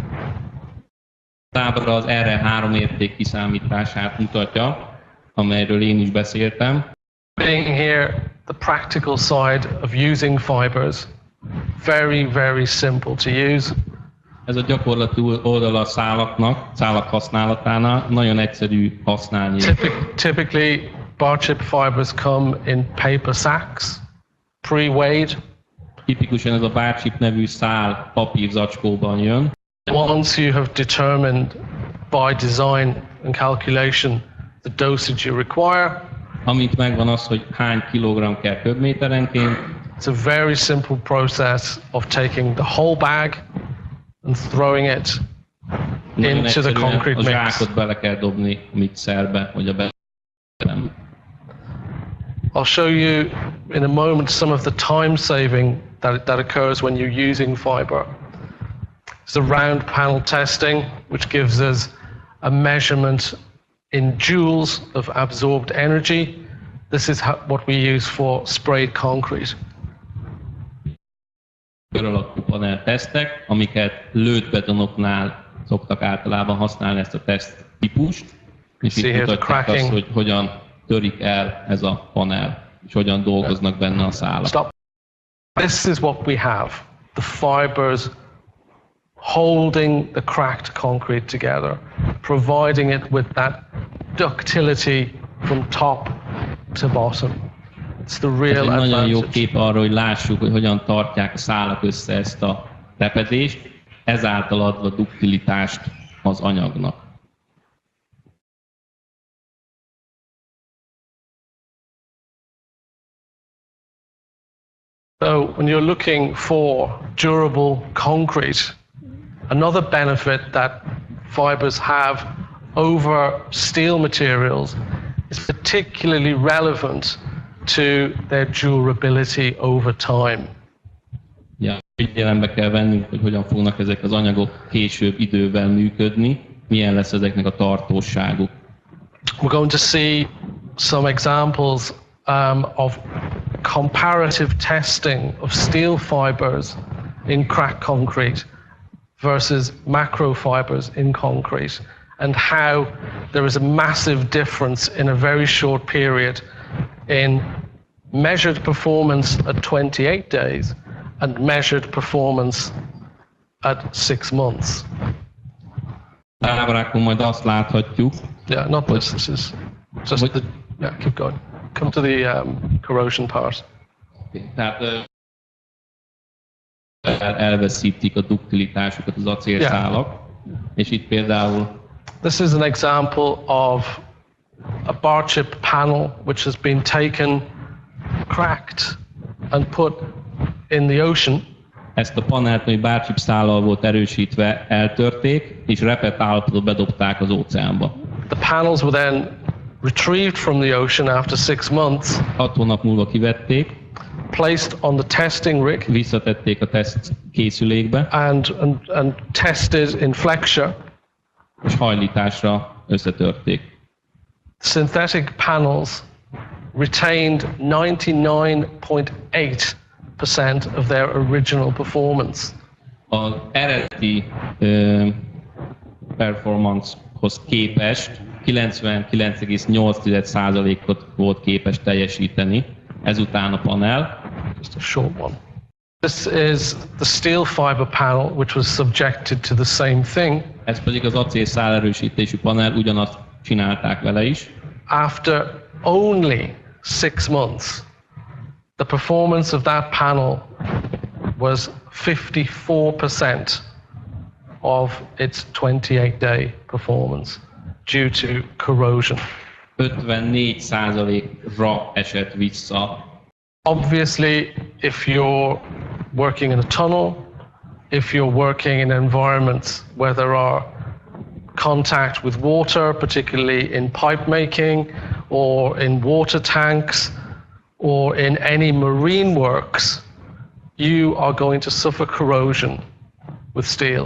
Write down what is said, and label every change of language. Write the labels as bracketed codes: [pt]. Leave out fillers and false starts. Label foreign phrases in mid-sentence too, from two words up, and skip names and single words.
[hu] Tábla az R3 érték kiszámítását mutatja, amelyről én is beszéltem. [en] Being here, the practical side of using fibers, very, very simple to use. [hu] Ez a gyakorlati oldala a szálak használatánál nagyon egyszerű használni. [en] Typically, bar chip fibers come in paper sacks, pre-weighed. [hu] Tipikusan ez a bárcsip nevű szál papírzacskóban jön. [en] Once you have determined by design and calculation the dosage you require, [hu] amint megvan az, hogy hány kilogramm kell köbméterenként, [en] it's a very simple process of taking the whole bag and throwing it into the concrete mix. [hu] A zsákot bele kell dobni a mixerbe, vagy a belem. [en] I'll show you in a moment some of the time saving that occurs when you're using fiber. It's the round panel testing, which gives us a measurement in joules of absorbed energy. This is what we use for sprayed concrete. [hu] Kör alakú panel tesztek, amiket lőtt betonoknál szoktak általában használni ezt a teszt típust, és itt mutatják azt, hogy hogyan törik el ez a panel, és hogyan dolgoznak benne a szálak. [en] Stop. This is what we have, the fibers holding the cracked concrete together, providing it with that ductility from top to bottom. It's the real advantage. [hu] Nagyon jó kép arról, hogy lássuk, hogy hogyan tartják a szálak össze ezt a repedést, ezáltal adva duktilitást az anyagnak. [en] So when you're looking for durable concrete, another benefit that fibers have over steel materials is particularly relevant to their durability over time. [hu] Ja, figyelembe kell vennünk, hogy hogyan fognak ezek az anyagok később idővel működni, milyen lesz ezeknek a tartóságuk. [en] We're going to see some examples of comparative testing of steel fibers in cracked concrete versus macrofibers in concrete, and how there is a massive difference in a very short period in measured performance at 28 days and measured performance at 6 months. [hu] Ábrákon majd azt láthatjuk. [en] Yeah, not this. This is just the. Yeah, keep going. Come to the corrosion part. [hu] Tehát elveszítik a duktilitásukat az acélszálak, és itt például. [en] This is an example of a bar chip panel which has been taken, cracked, and put in the ocean. [hu] Ezt a panelt, ami bárcsip szállal volt erősítve, eltörték, és repett állapotba bedobták az óceánba. [en] The panels were then retrieved from the ocean after 6 months. [hu] 6 hónap múlva kivették. [en] Placed on the testing rig. [hu] Visszatették a teszt készülékbe. [en] And tested in flexure. [hu] És hajlításra összetörték. [en] Synthetic panels retained 99.8% of their original performance. [hu] Az eredeti performance-hoz képest 99,8%-ot volt képes teljesíteni ezután a panel. [en] Just a short one. This is the steel fiber panel, which was subjected to the same thing. [hu] Ez pedig az acélszál erősítésű panel, ugyanazt csinálták vele is. [en] After only 6 months, the performance of that panel was 54% of its 28-day performance due to corrosion. [hu] 54%-ra esett vissza. [en] Obviously, if you're working in a tunnel, if you're working in environments where there are contact with water, particularly in pipe making or in water tanks or in any marine works, you are going to suffer corrosion with steel.